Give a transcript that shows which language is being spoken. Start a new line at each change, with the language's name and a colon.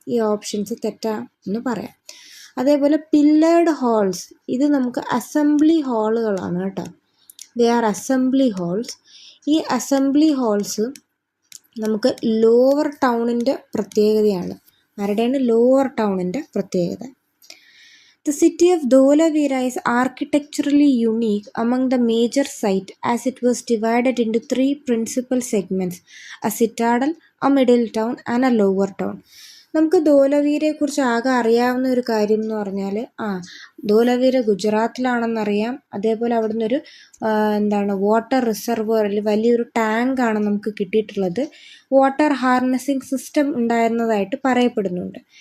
Malayalam: ഈ ഓപ്ഷൻസ് തെറ്റാന്ന് പറയാം. അതേപോലെ പില്ലേർഡ് ഹാൾസ്, ഇത് നമുക്ക് അസംബ്ലി ഹാളുകളാണ് കേട്ടോ.
English: They are assembly halls.
Malayalam: ഈ അസംബ്ലി ഹാൾസ് നമുക്ക് ലോവർ ടൗണിൻ്റെ പ്രത്യേകതയാണ്. ആരുടെയാണ്? ലോവർ ടൗണിൻ്റെ പ്രത്യേകത.
English: The city of Dholavira is architecturally unique among the major sites as it was divided into 3 principal segments: a citadel, a middle town and a lower town.
Malayalam: നമുക്ക് ധോലവീരയെക്കുറിച്ച് ആകെ അറിയാവുന്ന ഒരു കാര്യം എന്ന് പറഞ്ഞാൽ ധോലവീര ഗുജറാത്തിലാണെന്നറിയാം. അതേപോലെ അവിടെ നിന്നൊരു വാട്ടർ റിസർവോയറിൽ വലിയൊരു ടാങ്കാണ് നമുക്ക് കിട്ടിയിട്ടുള്ളത്. വാട്ടർ ഹാർനസിങ് സിസ്റ്റം ഉണ്ടായിരുന്നതായിട്ട് പറയപ്പെടുന്നുണ്ട്.